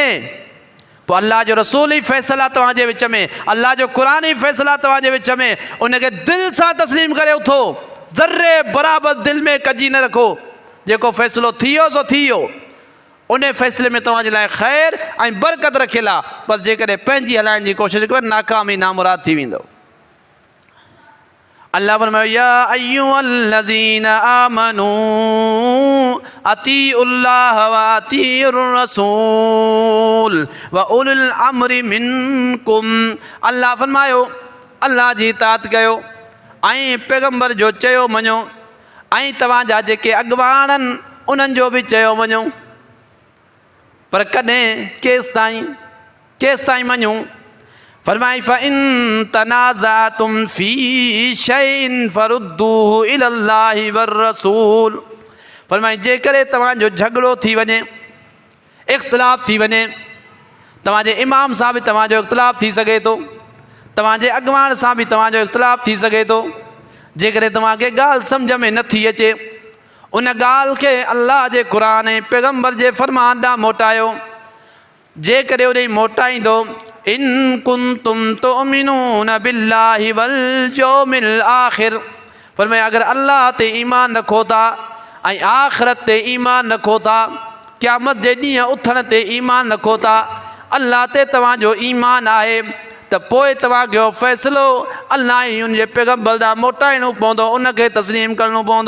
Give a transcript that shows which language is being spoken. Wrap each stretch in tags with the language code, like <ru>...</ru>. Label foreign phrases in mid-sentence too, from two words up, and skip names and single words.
<sd>पोइ अल्लाह जो रसूल ई फ़ैसिला तव्हांजे विच में, अल्लाह जो क़ुरान ई फ़ैसिला तव्हांजे विच में, उनखे दिलि सां तस्लीम करे उथो, ज़र्रे बराबरि दिलि में कजी न रखो। जेको फ़ैसिलो थी वियो सो थी वियो, उन फ़ैसिले में तव्हांजे लाइ ख़ैर ऐं बरकत रखियलु आहे। बसि जेकॾहिं पंहिंजी हलाइण जी कोशिशि कयो नाकामी नामुराद थी वेंदो।</sd> <ar>अल्लाह फरमायो يا أيها الذين آمنوا أطيعوا الله وأطيعوا الرسول وأولي الأمر منكم.</ar> <sd>अल्लाह फरमायो अल्लाह जी इताअत कयो ऐं पैगम्बर जो चयो मञो ऐं तव्हांजा जेके अॻुवान आहिनि उन्हनि जो बि चयो मञो। पर कॾहिं केसि ताईं मञूं?</sd> <ar>फरमाई فإن تنازعتم في شيء فردوه إلى الله والرسول.</ar> <sd>फरमाई जेकॾहिं तव्हांजो झगड़ो थी वञे, इख़्तिलाफ़ थी वञे, तव्हांजे इमाम सां बि तव्हांजो इख़्तिलाफ़ थी सघे थो, तव्हांजे अॻुवान सां बि तव्हांजो इख़्तिलाफ़ थी सघे थो। जेकॾहिं तव्हांखे ॻाल्हि सम्झ में नथी अचे उन ॻाल्हि खे अल्लाह जे क़ुरान ऐं पैगम्बर जे फ़रमान ॾांहुं मोटायो। जेकॾहिं उन मोटाईंदो</sd> <ar>إن كنتم تؤمنون بالله واليوم الآخر.</ar> <sd>फरमाया अगर अल्लाह ते ईमान रखो था ऐं आख़िरत ते ईमान रखो था, क़यामत जे ॾींहुं उथण ते ईमान रखो था, अल्लाह ते तव्हांजो ईमान आहे त पोइ तव्हांखे फ़ैसिलो अल्लाह ई उन जे पैगम्बर ॾांहुं मोटाइणो पवंदो, उनखे तस्लीम करिणो पवंदो।</sd>